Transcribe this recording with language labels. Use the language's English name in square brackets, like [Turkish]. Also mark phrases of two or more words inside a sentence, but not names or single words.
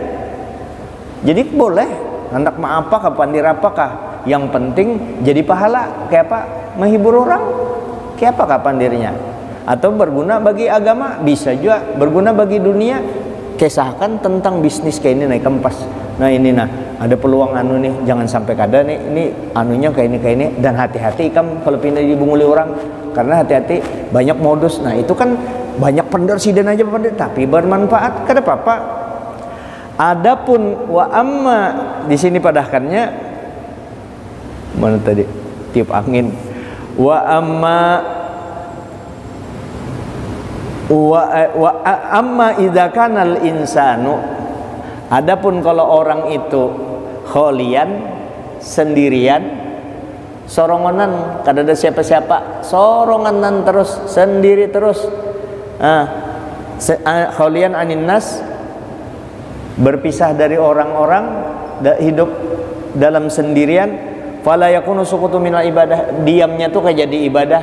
[Banjar] Jadi boleh hendak maapakah pandir apakah, yang penting jadi pahala. Kayak apa? Menghibur orang, kayak apa pandirnya, atau berguna bagi agama, bisa juga berguna bagi dunia. Kisahkan tentang bisnis kayak ini naik kempas. Nah ini ada peluang anu nih, jangan sampai kada nih, ini anunya kayak ini, dan hati-hati ikam kalau pindah dibunguli orang, karena hati-hati banyak modus. Nah itu kan banyak pendersiden aja tapi bermanfaat, kada apa-apa. Adapun [Arabic] وأما [Banjar] di sini padahkannya mana tadi tiup angin, [Arabic] وأما إذا كان الإنسان, [Banjar] adapun kalau orang itu kholian, sendirian, sorongonan, kada ada siapa-siapa, soronganan terus, sendiri terus, [Arabic] خاليا عن الناس, [Banjar] berpisah dari orang-orang, hidup dalam sendirian, [Arabic] فلا يكون سكوت من العبادة, [Banjar] diamnya tuh kayak jadi ibadah.